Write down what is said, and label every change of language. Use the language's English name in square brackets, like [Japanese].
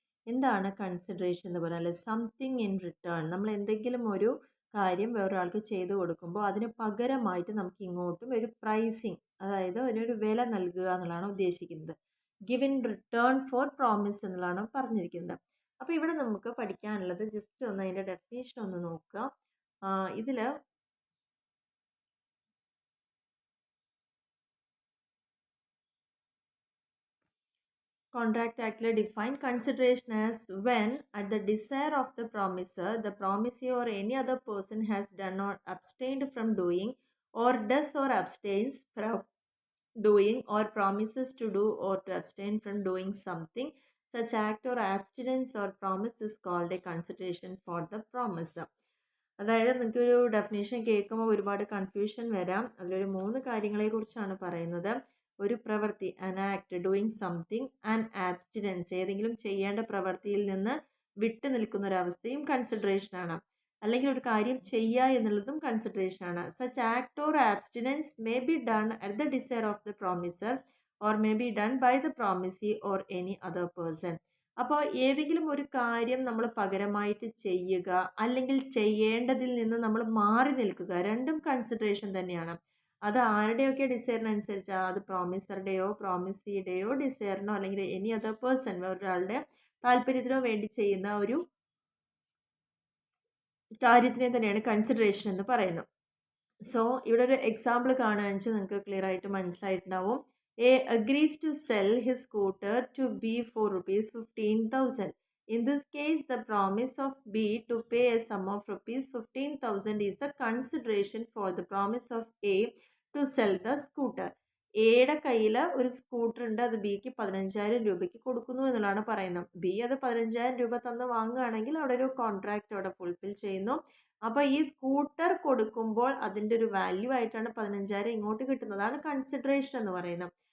[Malayalam] എന്താണ് കൺസിഡറേഷൻ എന്ന് പറഞ്ഞാൽ [English] Something in return. [Malayalam] നമ്മൾ എന്തെങ്കിലും ഒരു കാര്യം വേറൊരാൾക്ക് ചെയ്തു കൊടുക്കുമ്പോൾ അതിന് പകരമായിട്ട് നമുക്ക് ഇങ്ങോട്ടും ഒരു പ്രൈസിങ്, അതായത് അതിനൊരു വില നൽകുക എന്നുള്ളതാണ് ഉദ്ദേശിക്കുന്നത്. [English] give in return for promise [Malayalam] എന്നുള്ളതാണ് പറഞ്ഞിരിക്കുന്നത്. അപ്പോൾ ഇവിടെ നമുക്ക് പഠിക്കാനുള്ളത് ജസ്റ്റ് ഒന്ന് അതിൻ്റെ ഡെഫിനേഷൻ ഒന്ന് നോക്കുക. [English] ഇതിൽ Contract Act define consideration as when, at the desire of the promisor, the promisee or any other person has done or abstained from doing, or does or abstains from doing, or promises to do or to abstain from doing something. Such act or abstinence or promise is called a consideration for the promiser. [Malayalam] അതായത് നിങ്ങൾക്കൊരു definition കേൾക്കുമ്പോൾ ഒരുപാട് confusion വരാം. അതിലൊരു 3 കാര്യങ്ങളെക്കുറിച്ചാണ് പറയുന്നത്. ഒരു പ്രവൃത്തി, [English] an act, doing something, and abstinence, [Malayalam] ഏതെങ്കിലും ചെയ്യേണ്ട പ്രവൃത്തിയിൽ നിന്ന് വിട്ടു നിൽക്കുന്ന ഒരവസ്ഥയും കൺസിഡറേഷനാണ്. അല്ലെങ്കിൽ ഒരു കാര്യം ചെയ്യുക എന്നുള്ളതും കൺസിഡറേഷനാണ്. [English] Such act or abstinence may be done at the desire of the promisor or may be done by the promisee or any other person. [Malayalam] അപ്പോൾ ഏതെങ്കിലും ഒരു കാര്യം നമ്മൾ പകരമായിട്ട് ചെയ്യുക അല്ലെങ്കിൽ ചെയ്യേണ്ടതിൽ നിന്ന് നമ്മൾ മാറി നിൽക്കുക, രണ്ടും കൺസിഡറേഷൻ തന്നെയാണ്. അത് ആരുടെയൊക്കെ ഡിസയറിനനുസരിച്ചാണ്, അത് പ്രോമിസറുടെയോ പ്രോമിസിയുടെയോ ഡിസയറിനോ അല്ലെങ്കിൽ [English] any other person [Malayalam] വേറൊരാളുടെ താല്പര്യത്തിനോ വേണ്ടി ചെയ്യുന്ന ഒരു കാര്യത്തിനെ തന്നെയാണ് കൺസിഡറേഷൻ എന്ന് പറയുന്നത്. സോ ഇവിടെ ഒരു എക്സാമ്പിൾ കാണുകയെന്ന് വെച്ചാൽ നിങ്ങൾക്ക് ക്ലിയർ ആയിട്ട് മനസ്സിലായിട്ടുണ്ടാവും. [English] A agrees to sell his scooter to B for rupees 15,000. In this case, the promise of B to pay a sum of rupees 15,000 is the consideration for the promise of A to sell the scooter. [Malayalam] എയുടെ കയ്യിൽ ഒരു scooter ഉണ്ട്, അത് ബിക്ക് 15,000 രൂപയ്ക്ക് കൊടുക്കുന്നു എന്നുള്ളതാണ് പറയുന്നത്. ബി അത് 15,000 രൂപ തന്ന് വാങ്ങുകയാണെങ്കിൽ അവിടെ ഒരു കോൺട്രാക്റ്റ് അവിടെ ഫുൾഫിൽ ചെയ്യുന്നു. അപ്പോൾ ഈ സ്കൂട്ടർ കൊടുക്കുമ്പോൾ അതിൻ്റെ ഒരു വാല്യൂ ആയിട്ടാണ് 15,000 ഇങ്ങോട്ട് കിട്ടുന്നതാണ് കൺസിഡറേഷൻ എന്ന് പറയുന്നത്.